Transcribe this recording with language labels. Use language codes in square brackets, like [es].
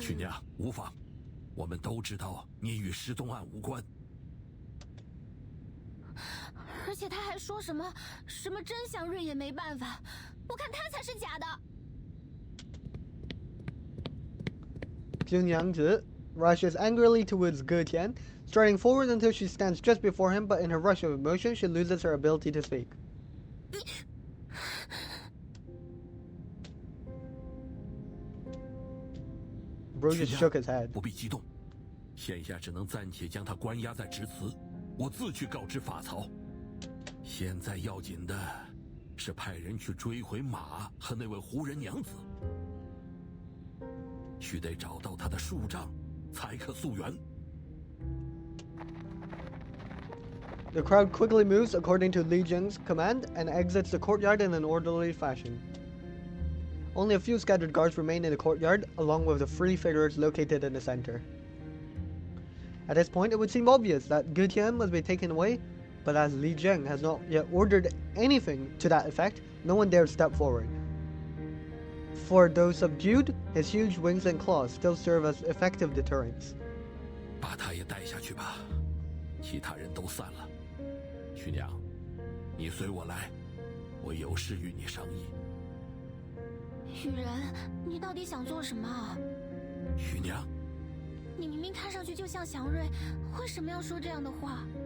[zh] 曲娘，无妨，我们都知道你与失踪案无关。而且他还说什么真祥瑞也没办法，我看他才是假的。 [en] Niangzi rushes angrily towards Ge Tian, striding forward until she stands just before him, but in her rush of emotion, she loses her ability to speak. Bro just shook his head. [zh] 不必激动，现下只能暂且将他关押在直祠，我自去告知法曹。现在要紧的是派人去追回马和那位胡人娘子，须得找到他的树杖，才可溯源。 [en] The crowd quickly moves according to Li Jing's command and exits the courtyard in an orderly fashion. Only a few scattered guards remain in the courtyard, along with the 3 figures located in the center. At this point, it would seem obvious that Ge Tian must be taken away, but as Li Jing has not yet ordered anything to that effect, no one dares step forward. For though subdued, his huge wings and claws still serve as effective deterrents. [zh] 把他也带下去吧，其他人都散了。曲娘，你随我来，我有事与你商议。雨人，你到底想做什么啊？曲娘，你明明看上去就像祥瑞，为什么要说这样的话？